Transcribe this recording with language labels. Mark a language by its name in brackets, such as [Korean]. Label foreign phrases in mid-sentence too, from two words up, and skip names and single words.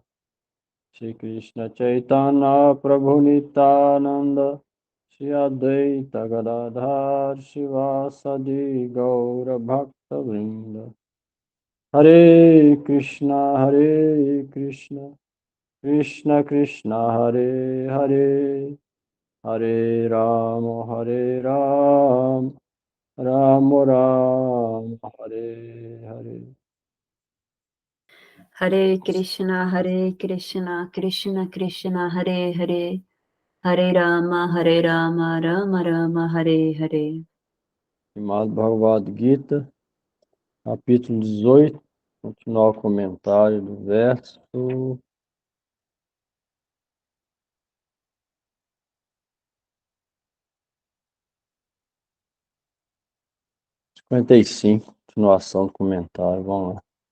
[Portuguese] Shri Krishna Chaitanya Prabhu Nityananda Shri Advaita Gadadhar Shivasadi Gaura Bhakta Vrinda Hare Krishna Krishna Krishna Hare Hare Hare Ram Ram Ram Hare Hare. Hare Krishna, Krishna Krishna, Hare Hare, Hare Rama, Rama Rama, Hare Hare. Srimad Bhagavad Gita, capítulo 18, continuar o comentário do verso 55, continuação do comentário, vamos lá.